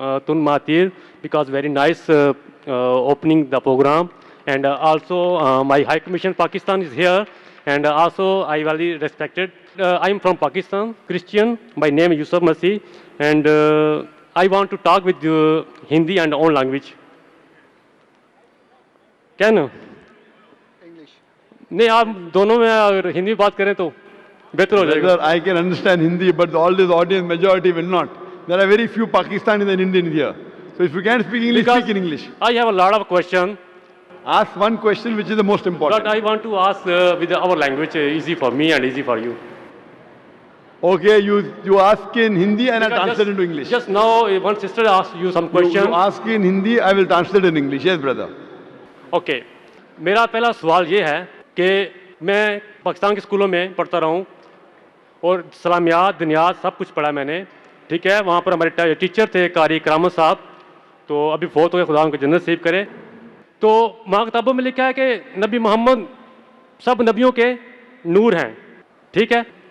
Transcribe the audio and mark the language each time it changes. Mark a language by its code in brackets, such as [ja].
[en] Tun Matir because very nice opening the program, and also my High Commission Pakistan is here, and also I very respected. I am from Pakistan, Christian. My name is Yusuf Masih, and I want to talk with you Hindi and own language. Can? [hi] नहीं आप दोनों में अगर हिंदी में बात करें तो बेहतर हो जाएगा. [en] Brother, I can understand Hindi, but all this audience majority will not. There are very few Pakistanis and Indians here. So if you can't speak English, Because speak in English. I have a lot of question, Ask one question which is the most important. but I want to ask with our language easy for me and easy for you. Okay, you ask in Hindi and I'll Because translate into English. Just now one sister asked you some You question. ask in Hindi, I will translate in English. Yes, brother. [hi] Okay मेरा पहला सवाल ये है कि मैं पाकिस्तान के स्कूलों में पढ़ता रहा हूँ और सलामियात दुनियात सब कुछ पढ़ा मैंने, ठीक है. वहाँ पर हमारे टीचर थे कारी करामत साहब, तो अभी बहुत हो गए, खुदा उनको जन्नत नसीब करे. तो वहाँ किताबों में लिखा है कि नबी मोहम्मद सब नबियों के नूर हैं, ठीक है.